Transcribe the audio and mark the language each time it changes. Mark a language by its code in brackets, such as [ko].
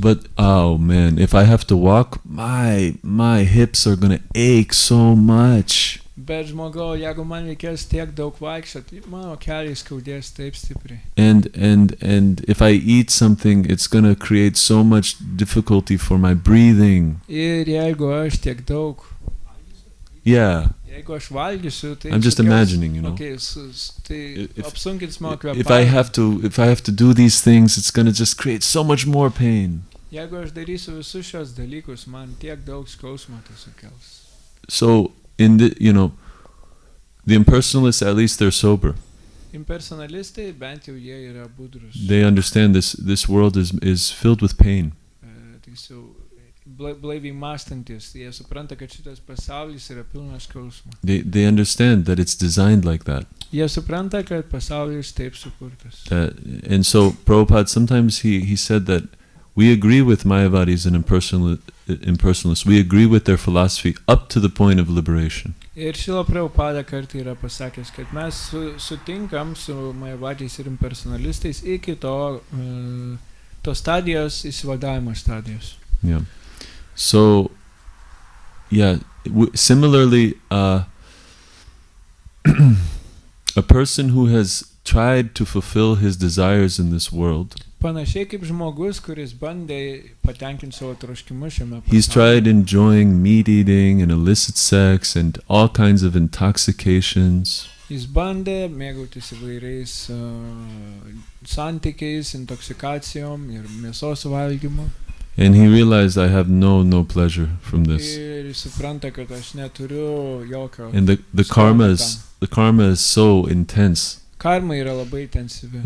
[en] But oh man, if I have to walk, my hips are going to ache so much. [lt] Bet žmogau, jeigu man reikės tiek daug vaikščioti, mano keliai skaudės taip stipriai. [en] And if I eat something, it's going to create so much difficulty for my breathing. [lt] Ir jeigu aš tiek daug, [en] Yeah. [lt] jeigu aš valgysiu, tai... [en] I'm just [lt] sukels- [en] imagining, you know. [lt] Okay, tai [en] If- [lt] apsunkins mano kvėpavimą. [en] If I have to do these things, it's going to just create so much more pain. [lt] Jeigu aš darysiu visus šios dalykus, man tiek daug skausmo tai sukels. [en] So in the, you know, the impersonalists, at least they're sober. [lt] Impersonalistai bent jau jie yra budrus. [en] They understand this world is filled with pain. [lt] Tiesiog blaiviai mąstantis, jie supranta, kad šitas pasaulis yra pilnas skausmo. [en] They understand that it's designed like that. [lt] Jie supranta, kad pasaulis taip sukurtas. [en] And so Prabhupada, sometimes he said that we agree with Mayavadis and impersonalists. We agree with their philosophy up to the point of liberation. [lt] Ir Šrila Prabhupada kartą yra pasakęs, kad mes sutinkam su Mayavadžiais ir impersonalistais iki to stadijos, įsivadavimo stadijos. [en] Yeah. So, yeah. Similarly, a person who has tried to fulfill his desires in this world, [lt] Panašiai kaip žmogus, kuris bandė patenkinti savo troškimus šiame [en] he's tried enjoying meat eating and illicit sex and all kinds of intoxications. [lt] Jis bandė mėgautis įvairiais santykiais, intoksikacijom ir mėsos valgymu. [en] And he realized, I have no pleasure from this. [lt] Ir jis supranta, kad aš neturiu jokio. [en] And the karma is so intense. [lt] Karma yra labai intensyvi.